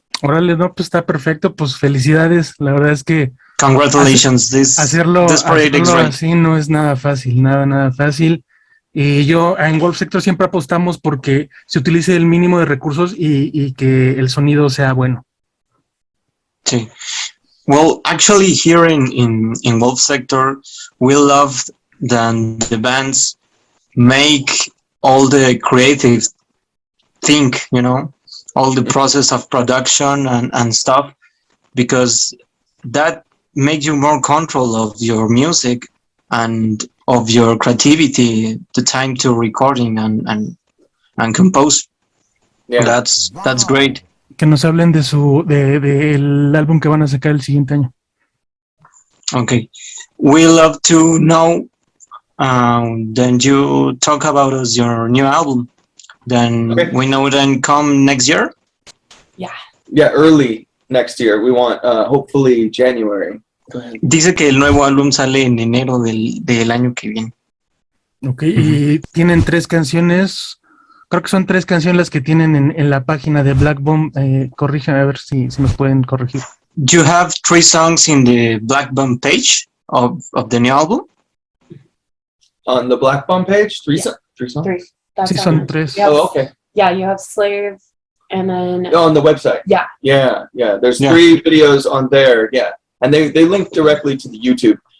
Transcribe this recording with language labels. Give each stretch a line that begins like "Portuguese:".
Spanish: Órale, no, pues está perfecto. Pues felicidades. La verdad es que
English: congratulations.
Spanish: Hacerlo así no es nada fácil, nada fácil. Y yo en Wolf Sector siempre apostamos porque se utilice el mínimo de recursos y que el sonido sea bueno. Sí.
English: Well, actually, here in Wolf Sector, we love that the bands make all the creative thing, all the process of production and stuff, because that makes you more control of your music and of your creativity, the time to recording and compose. Yeah. That's great.
Spanish: Que nos hablen del álbum que van a sacar el siguiente año.
English: Okay. We love to know, then you talk about your new album. Then we know then come next year? Yeah, early next year. We want, hopefully January. Go ahead.
Spanish: Dice que el nuevo álbum sale en enero del año que viene. Ok, y tienen 3 canciones. Creo que son 3 canciones las que tienen en la página de Black Bomb. Corríjanme a ver si nos pueden corregir.
English: You have 3 songs in the Black Bomb page of the new album? On the Black Bomb page? 3 songs? 3.
Spanish: Sí, son 3.
English: Oh, okay. Yeah, you have Slave, and then... on the website. Yeah. There's 3 videos on there, And they link directly to the YouTube.